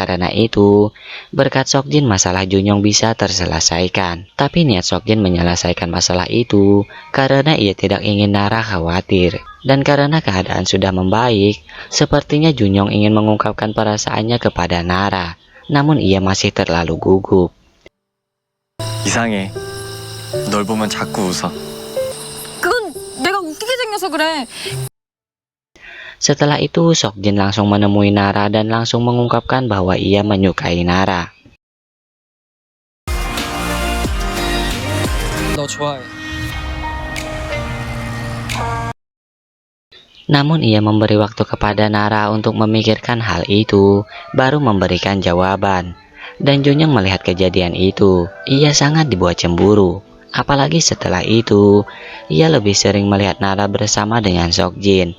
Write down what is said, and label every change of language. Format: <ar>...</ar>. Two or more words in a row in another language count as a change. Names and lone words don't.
<id>Karena itu, berkat Seokjin masalah Junyoung bisa terselesaikan. Tapi niat Seokjin menyelesaikan masalah itu karena ia tidak ingin Nara khawatir. Dan karena keadaan sudah membaik, sepertinya Junyoung ingin mengungkapkan perasaannya kepada Nara. Namun ia masih terlalu gugup.</id> <ko>이상해. 널 보면 자꾸 웃어. 그건 내가 웃기게 생겨서 그래.</ko> <id>Setelah itu, Seokjin langsung menemui Nara dan langsung mengungkapkan bahwa ia menyukai Nara.</id> <ko>너 좋아해.</ko> <id>Namun ia memberi waktu kepada Nara untuk memikirkan hal itu, baru memberikan jawaban. Dan Junyoung melihat kejadian itu, ia sangat dibuat cemburu. Apalagi setelah itu, ia lebih sering melihat Nara bersama dengan Seokjin.</id>